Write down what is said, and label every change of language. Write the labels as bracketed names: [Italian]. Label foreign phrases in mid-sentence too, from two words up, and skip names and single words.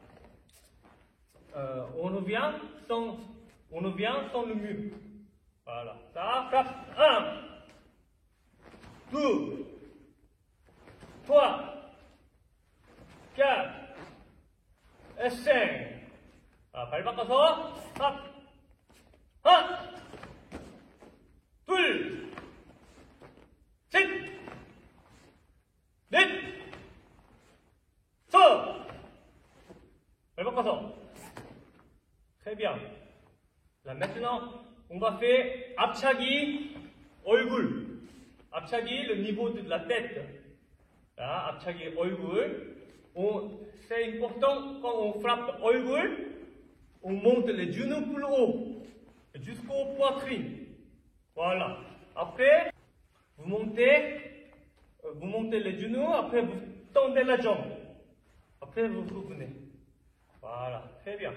[French] On revient sans le mur. Voilà. Ça frappe. 1, 2, 3, 4 et 5. [Korean] 발 바꿔서 탑. 하나, 둘, 셋, 넷, 서. 발 바꿔서. [French] Très bien. Là maintenant, on va faire [Korean] 앞차기 얼굴. [French] 앞차기 le niveau de la tête. Là, [Korean] 앞차기 얼굴. [French] C'est important quand on frappe 얼굴, on monte les genoux plus haut, jusqu'au poitrine. Voilà. Après, vous montez les genoux, après vous tendez la jambe. Après vous revenez. Voilà, très bien.